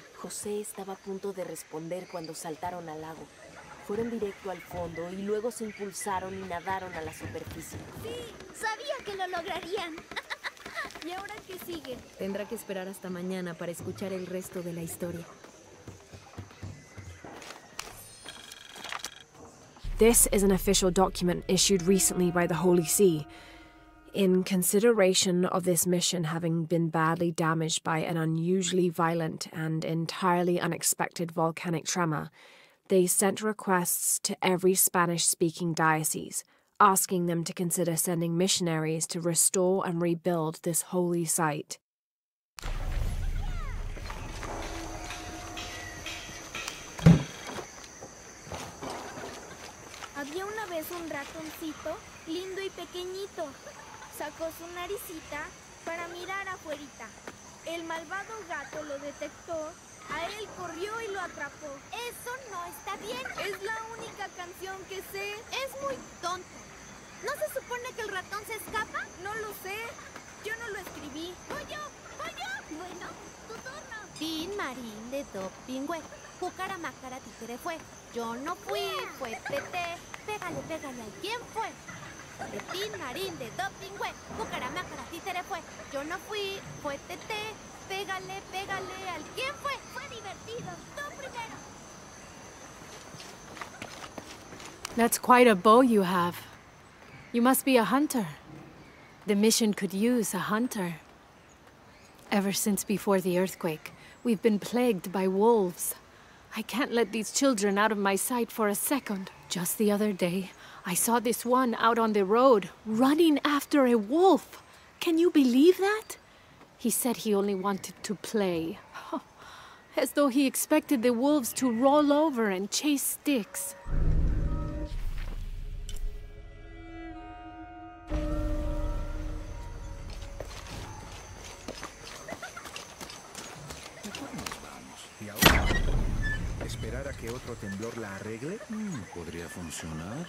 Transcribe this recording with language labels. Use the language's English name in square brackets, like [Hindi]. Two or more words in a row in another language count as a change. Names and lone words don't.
[Spanish] José estaba a punto de responder cuando saltaron al lago. Fueron directo al fondo y luego se impulsaron y nadaron a la superficie. Sí, sabía que lo lograrían. ¿Y ahora qué sigue? Tendrá que esperar hasta mañana para escuchar el resto de la historia. [English] This is an official document issued recently by the Holy See. In consideration of this mission having been badly damaged by an unusually violent and entirely unexpected volcanic tremor, they sent requests to every Spanish-speaking diocese, asking them to consider sending missionaries to restore and rebuild this holy site. [Spanish] Había una vez un ratoncito, lindo y pequeñito. Sacó su naricita para mirar afuerita. El malvado gato lo detectó, a él corrió y lo atrapó. Eso no está bien. Es la única canción que sé. Es muy tonto. ¿No se supone que el ratón se escapa? No lo sé. Yo no lo escribí. ¡Voy yo! ¡Voy yo! Bueno, tu turno. Tin marín de do pingüe. Cucara macara títere fue. Yo no fui, fue Tete. Pégale, pégale al quién fue. De tin marín de do pingüe. Cucara macara títere fue. Yo no fui, fue Tete. Pégale, pégale al quién fue. Fue divertido. Tú primero. [English] That's quite a bow you have. You must be a hunter. The mission could use a hunter. Ever since before the earthquake, we've been plagued by wolves. I can't let these children out of my sight for a second. Just the other day, I saw this one out on the road, running after a wolf. Can you believe that? He said he only wanted to play. As though he expected the wolves to roll over and chase sticks. [Spanish] ¿Esperar a que otro temblor la arregle? Podría funcionar.